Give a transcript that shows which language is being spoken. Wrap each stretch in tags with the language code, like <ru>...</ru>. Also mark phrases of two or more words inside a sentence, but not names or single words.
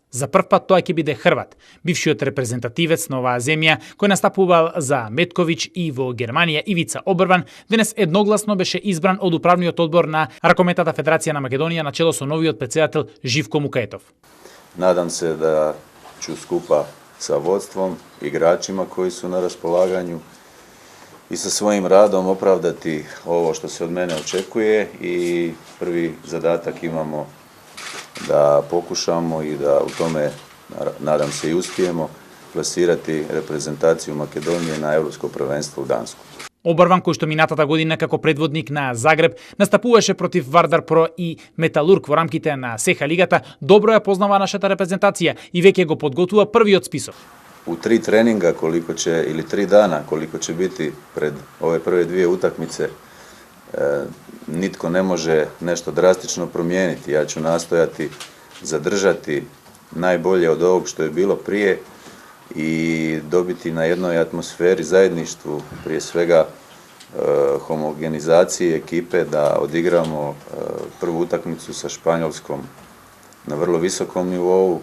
<mk>За прв пат тоа ќе биде Хрват, бившиот репрезентативец на оваа земја кој настапувал за Метковиќ и во Германија Ивица Обрван, денес едногласно беше избран од управниот одбор на Ракометната федерација на Македонија на чело со новиот претседател Живко Мукаетов.</mk> <hr>Nadam se да ću skupa sa vodstvom, igračima koji su na raspolaganju i sa svojim radom opravdati ovo što se od mene očekuje i prvi zadatak imamo da pokušamo i da u tome, nadam se, i uspijemo plasirati reprezentaciju Makedonije na Evropsko prvenstvo u Dansku.</hr> <mk>Обрван, кој што минатата година како предводник на Загреб настапуваше против Вардар Про и Металург во рамките на СЕХА лигата, добро ја познава нашата репрезентација и веќе го подготвува првиот список.</mk> <hr>U 3 treninga koliko će, ili 3 dana koliko će biti pred ove prve 2 utakmice, nitko ne može nešto drastično promijeniti. Ja ću nastojati zadržati najbolje od ovog što je bilo prije i dobiti na jednoj atmosferi, zajedništvu, prije svega homogenizacije ekipe, da odigramo prvu utakmicu sa Španjolskom na vrlo visokom nivou.</hr>